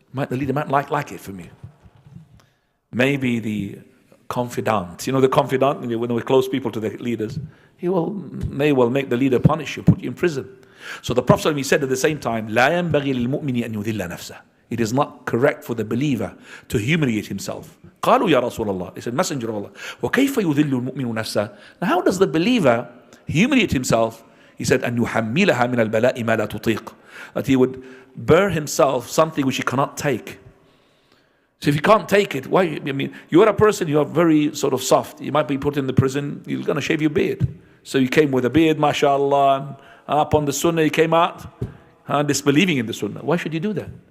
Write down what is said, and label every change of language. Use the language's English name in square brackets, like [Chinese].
[English] The leader might like it from you. Maybe the confidant, the confidant, when we close people to the leaders, he may well make the leader punish you, put you in prison. So the Prophet he said at the same time, [Arabic] لا ينبغي للمؤمن أن يذل نفسه. [English] It is not correct for the believer to humiliate himself. [Arabic] قالوا يا رسول الله. [English] He said, Messenger of Allah, [Arabic] وكيف يذل المؤمن نفسه? [English] Now how does the believer humiliate himself? He said, [Arabic] أن يحملها من البلاء ما لا تطيق. [English] That he would bear himself something which he cannot take. So if you can't take it, why? I mean, you are a person, you are very sort of soft. You might be put in the prison, you're going to shave your beard. So you came with a beard, mashallah, and upon the sunnah you came out, disbelieving in the sunnah. Why should you do that?